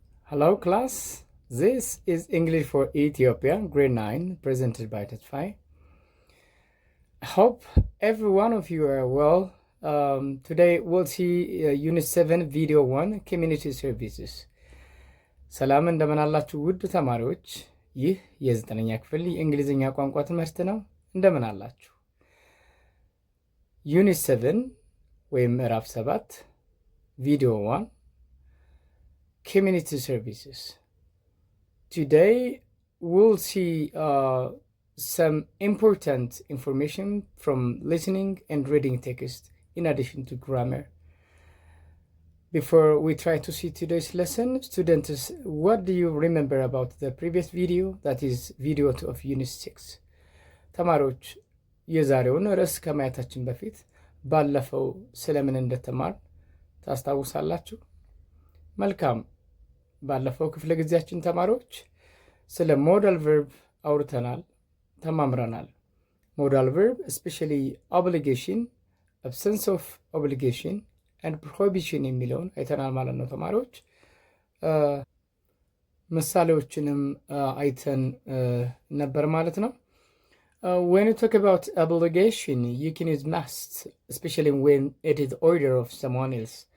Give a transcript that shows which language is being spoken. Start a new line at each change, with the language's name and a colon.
English: Hello class, this is English for Ethiopia, grade 9, presented by Tetfai. I hope every one of you are well. Today we'll see Unit 7, Video 1, Community Services.
Amharic: ሰላም እንደምን አላችሁ ውድ ተማሪዎች? ይህ የዘጠነኛ ክፍል የእንግሊዝኛ ቋንቋ ትምህርት ነው። እንደምን አላችሁ?
English: Unit 7
Amharic: ወይም ምዕራፍ
English: 7 Video 1 Community Services. Today we'll see some important information from listening and reading text in addition to grammar. Before we try to see today's lesson, students, what do you remember about the previous video, that is video 2 of Unit 6?
Amharic: ተማሪዎች የዛሬውን ርዕስ ከማየታችን በፊት ባለፈው ስለምን እንደተማር ታስታውሳላችሁ? መልካም። ባለፈው ክፍለ ጊዜያችን ተማሪዎች ስለ ሞዳል ቨርብ አውርተናል፣ ተማምረናል። ሞዳል ቨርብ
English: especially obligation, absence of obligation and prohibition
Amharic: የሚለውን አይተናል ማለት ነው ተማሪዎች። ምሳሌዎችንም አይተን ነበር ማለት ነው።
English: When you talk about obligation, you can use must, especially when it is order of someone else.